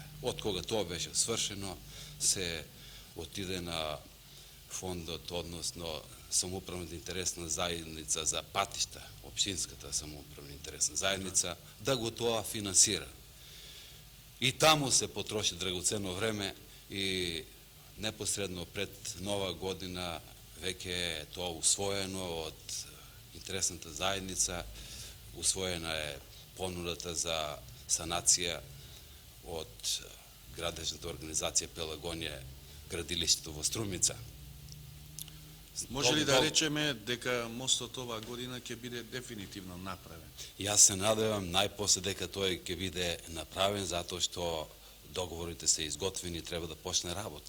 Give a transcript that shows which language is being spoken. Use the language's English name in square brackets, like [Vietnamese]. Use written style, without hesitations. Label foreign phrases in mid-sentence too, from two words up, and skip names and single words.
[Macedonian] Од кога тоа беше свршено, се отиде на фондот, односно самоуправната интересна заедница за патишта, општинската самоуправна интересна заедница, да го тоа финансира. И таму се потроши драгоценно време и непосредно пред нова година веќе е тоа усвоено од интересната заедница, [Serbian] Usvojena je [Macedonian] ponudата за санација од градежната организација Пелагонија градилиштето во Струмица. Може ли да речеме дека мостот оваа година ќе биде дефинитивно направен? Јас се надевам најпосле дека тој ќе биде направен, затоа што договорите се изготвени и треба да почне работа.